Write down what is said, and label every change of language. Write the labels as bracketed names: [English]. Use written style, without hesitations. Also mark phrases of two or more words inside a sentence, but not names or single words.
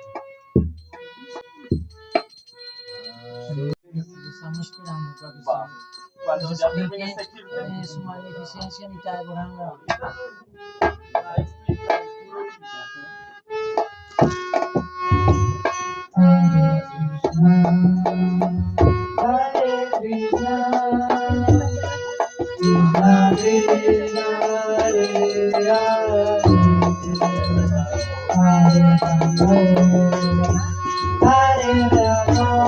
[Spanish] Estamos esperando para que Cuando nos ya explique termine este clip, su magnificencia en mitad de Boranga. [Sanskrit] हरे कृष्ण कृष्ण कृष्ण हरे हरे हरे राम हरे राम,